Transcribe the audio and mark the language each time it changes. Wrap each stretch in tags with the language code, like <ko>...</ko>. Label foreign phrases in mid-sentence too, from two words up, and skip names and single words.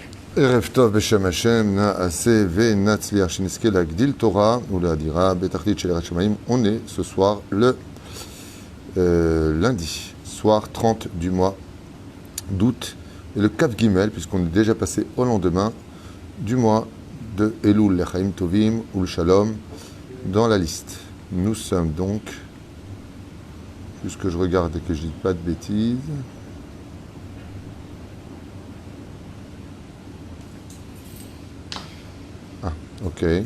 <he>ערב טוב בשם השם, נעשה ונצליח שנזכה להגדיל תורה ולהדירה בתכלית של יראת שמיים.</he> <fr>On est ce soir le lundi, soir 30 du mois d'août, et le Kaf Gimel, puisqu'on est déjà passé au lendemain du mois de Elul,</fr> <he>לחיים טובים</he> <fr>ou le Shalom, dans la liste. Nous sommes donc, puisque je regarde et que je dis pas de bêtises, ok.</fr>